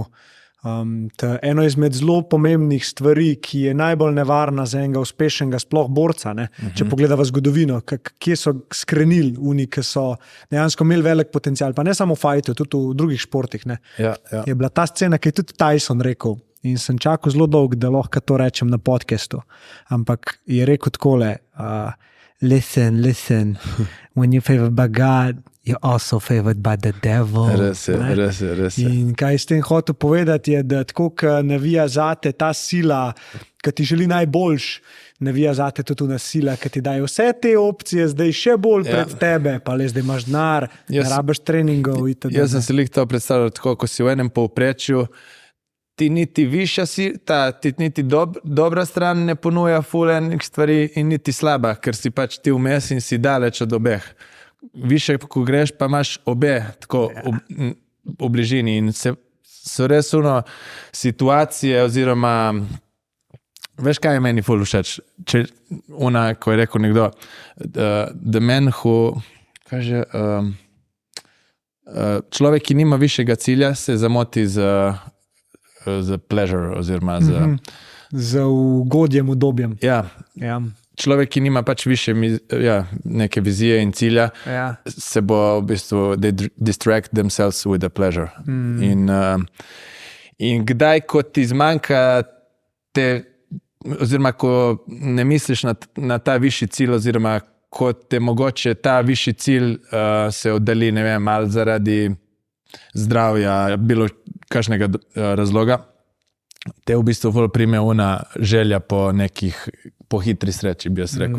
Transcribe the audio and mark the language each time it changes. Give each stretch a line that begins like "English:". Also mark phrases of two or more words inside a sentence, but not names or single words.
Slovenian: Eno izmed zelo pomembnih stvari, ki je najbolj nevarna za enega uspešnega sploh borca, ne? Če pogledava zgodovino, kje so skrenili oni, ki so dejansko imeli velik potencial, pa ne samo v fajtu, tudi v drugih športih. Ne? Ja. Je bila ta scena, ki je tudi Tyson rekel, in sem čakal zelo dolgo, da lahko to rečem na podcastu, ampak je rekel takole,
English: listen, when you're favored by God, you're also favored by the devil.
Slovenian: Res je. In kaj s tem hotel povedati je, da tako, ko navija zate ta sila, ki ti želi najboljš, navija zate tudi ona sila, ki ti daje vse te opcije, zdaj še bolj pred tebe, pa le zdaj imaš denar, ne rabiš treningov. Jaz sem si to predstavljal tako, ko si v enem povprečju, ti niti višja ti niti dobra stran ne ponuja ful enih stvari in niti slaba, ker si pač ti vmes in si daleč od obeh. Više, ko greš, pa imaš obe tako v bližini in so res situacije oziroma veš, kaj je meni ful všeč? Ko je rekel nekdo,
English: the man who
Slovenian: kaže, človek, ki nima višjega cilja, se zamoti za pleasure oziroma za ugodjem, udobjem. Ja. Človek, ki nima pač više neke vizije in cilja, se bo v bistvu
English: they distract themselves with the pleasure.
Slovenian: In kdaj, ko ti zmanjka oziroma ko ne misliš na ta višji cilj oziroma ko te mogoče ta višji cilj se oddali, ne vem, ali zaradi zdravja, bilo kakšnega razloga, te v bistvu bolj prime ona želja po hitri sreči, bi jaz rekel.